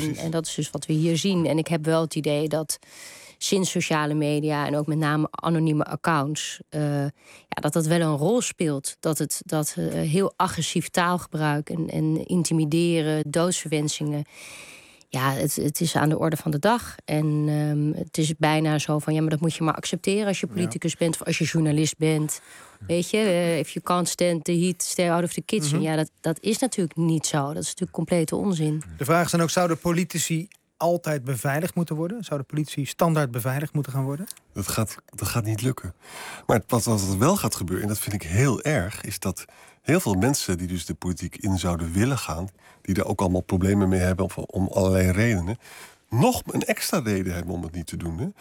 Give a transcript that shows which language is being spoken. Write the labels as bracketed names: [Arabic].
[Dutch] En dat is dus wat we hier zien. En ik heb wel het idee dat sinds sociale media en ook met name anonieme accounts, dat wel een rol speelt. Dat heel agressief taalgebruik en intimideren, doodsverwensingen. Ja, het is aan de orde van de dag. En het is bijna zo van, ja, maar dat moet je maar accepteren als je politicus bent of als je journalist bent. [English] Weet je, if you can't stand the heat, stay out of the kitchen. [Dutch] Mm-hmm. Ja, dat is natuurlijk niet zo. Dat is natuurlijk complete onzin. De vraag is dan ook, zouden politici altijd beveiligd moeten worden? Zou de politie standaard beveiligd moeten gaan worden? Dat gaat niet lukken. Maar wat er wel gaat gebeuren, en dat vind ik heel erg, is dat heel veel mensen die dus de politiek in zouden willen gaan, die er ook allemaal problemen mee hebben om allerlei redenen, nog een extra reden hebben om het niet te doen. Hè?